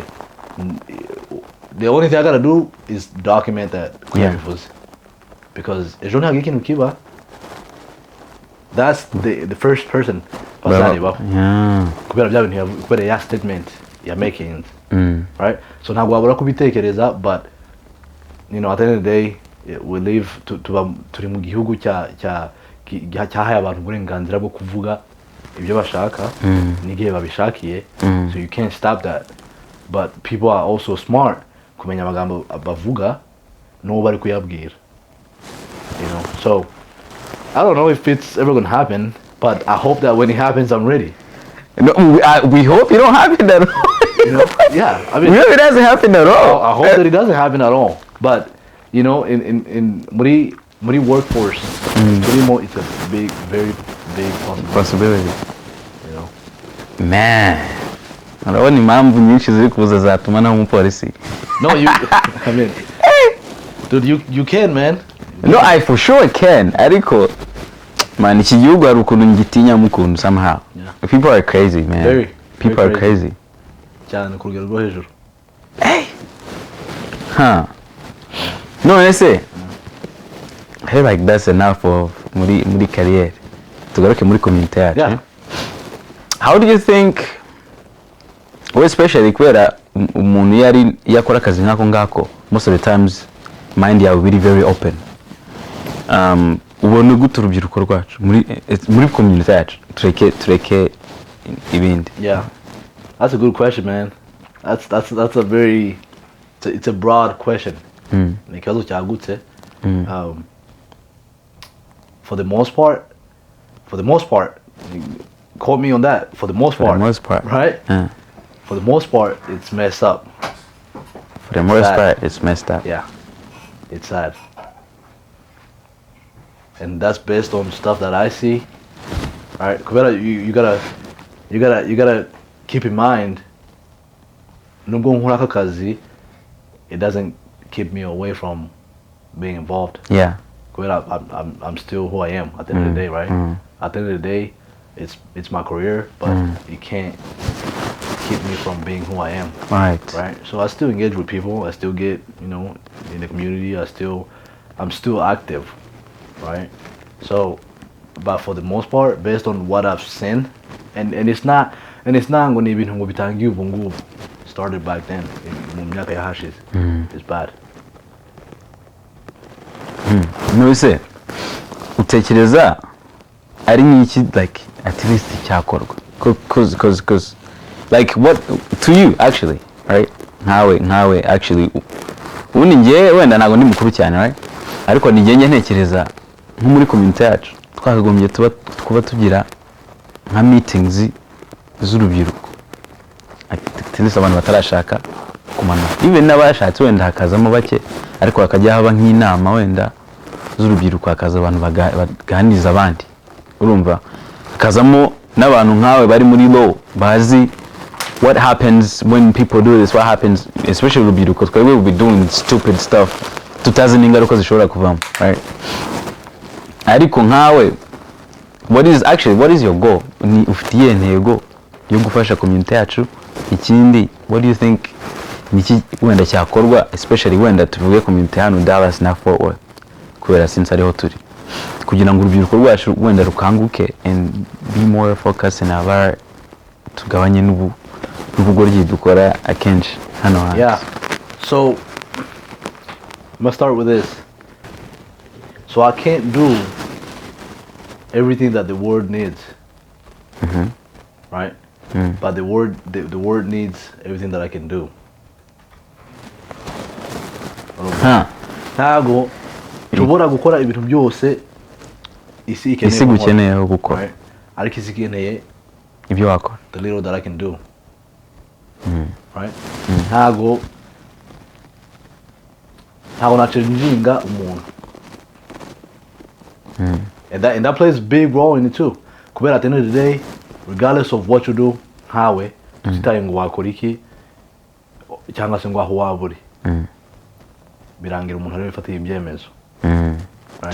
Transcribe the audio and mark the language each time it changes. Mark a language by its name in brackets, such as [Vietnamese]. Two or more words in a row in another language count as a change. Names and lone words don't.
[English] The only thing I gotta do is document that because that's the first person. Kubera statement you're making, right? [Kinyarwanda] So now wabura kubitekereza, [English] but you know, at the end of the day, we live [Kinyarwanda] turi mu gihugu cyahaye abantu uburenganzira bwo kuvuga ibyo bashaka n'igihe babishakiye, [English] so you can't stop that. But people are also smart [Kinyarwanda] kumenya amagambo bavuga n'uwo bari kuyabwira, [English] you know. So I don't know if it's ever gonna happen, but I hope that when it happens, I'm ready. No, we hope it don't happen at all. You know? Yeah, I mean, we hope it doesn't happen at all. I hope that it doesn't happen at all. But you know, in muri workforce, it's a big, very big possibility. You know, man. [Kinyarwanda] Urabona impamvu nyinshi ziri kuza zatuma naho umupolisi. [English] No, I mean, dude, you can, man. No, I for sure can. [Kinyarwanda] Ariko, man, iki gihugu hari ukuntu ngitinya mukuntu somehow. [English] People are crazy, man. People are crazy. [Kinyarwanda] Cyane ku rugero rwo hejuru. [English] No, I say, I feel like that's enough of muri career. [Kinyarwanda] Tugaruke muri community yacu. [English] Yeah. How do you think, especially [Kinyarwanda] kubera umuntu yari yakora akazi nkako ngako, [English] most of the times mind yawe biri very open. [Kinyarwanda] Ubona gute urubyiruko rwacu muri community yacu tureke ibindi? [English] Yeah, that's a good question, man. That's a very it's a broad question. [Kinyarwanda] Ni ikibazo cyagutse. [English] For the most part, quote me on that. For the most part, right? For the most part, it's messed up. For the most part, it's messed up. Yeah, it's sad, and that's based on stuff that I see. All right, you gotta keep in mind. [Kinyarwanda] Nubwo nkora aka kazi, [English] it doesn't keep me away from being involved. Yeah. I'm still who I am at the end of the day, right? At the end of the day, it's my career, but it can't keep me from being who I am. Right. So I still engage with people. I still get, in the community. I'm still active, right? So, but for the most part, based on what I've seen, and it's not going to be started back then. It's bad. [Kinyarwanda] Nose utekereza ari nk'iki [English] like at least [Kinyarwanda] cyakorwa [English] cause like what to you actually, right? [Kinyarwanda] nkawe actually ubundi ngiye wenda ntabwo ndi mukuru cyane, right? Ariko nigenge ntekereza nko muri community yacu twakagombye kuba tugira nka meetings z'urubyiruko [English] at least [Kinyarwanda] abantu batarashaka kumanuka, even n'abashatse wenda hakazamo bake, ariko hakajya haba nk'inama wenda z'urubyiruko, hakaza abantu baganiriza abandi, urumva, hakazamo n'abantu nkawe bari muri law bazi [English] what happens when people do this, what happens especially [Kinyarwanda] urubyiruko twebwe [English] we be doing stupid stuff [Kinyarwanda] tutazi n'ingaruka zishobora kuvamo, right? Ariko nkawe [English] what is your goal? [Kinyarwanda] Ni ufitiye intego yo gufasha community yacu? Ikindi, [English] what do you think [Kinyarwanda] niki wenda cyakorwa, especially wenda tuvuge community hano Dallas na Fort Worth, kubera since ariho turi, kugira ngo urubyiruko rwacu wenda rukanguke [English] and be more focused in our [Kinyarwanda] tugabanye n'ubugoryi dukora akenshi hano hanze? [English] Yeah, so I'm gonna start with this. So I can't do everything that the world needs, right? But the word needs everything that I can do. [Kinyarwanda] Ntago nshobora gukora ibintu byose isi gukeneye gukora, ariko isi ikeneye ibyo wakora, [English] the little that I can do, right? [Kinyarwanda] Ntago nacenjinga umuntu, [English] and that plays a big role in it too. Kubera at the end of the day, regardless of what you do, [Kinyarwanda] nkawe tutitaye ngo wakora iki cyangwa se ngo aho waba uri, birangira umuntu ariwe ufata ibyemezo, [English] right?